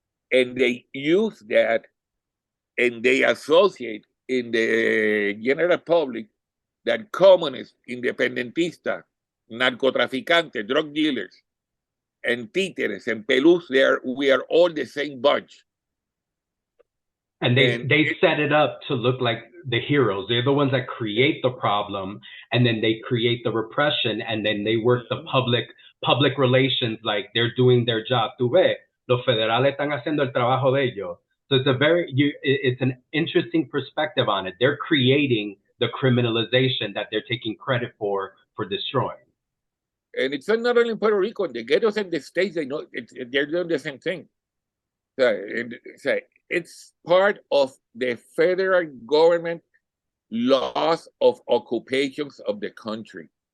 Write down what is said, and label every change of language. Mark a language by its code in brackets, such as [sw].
[en] And they use that and they associate in the general public that communists, [es] independentistas, narcotraficantes, [en] drug dealers, and [es] títeres [en] and pelús, we are all the same bunch. And they set it up to look like the heroes. They're the ones that create the problem, and then they create the repression, and then they work the public relations like they're doing their job. [es] Tú ves, los federales están haciendo el trabajo de ellos. [en] So it's an interesting perspective on it. They're creating the criminalization that they're taking credit for destroying. And it's not only in Puerto Rico, the ghettos and the states, they're doing the same thing. It's part of the federal government laws of occupations of the country.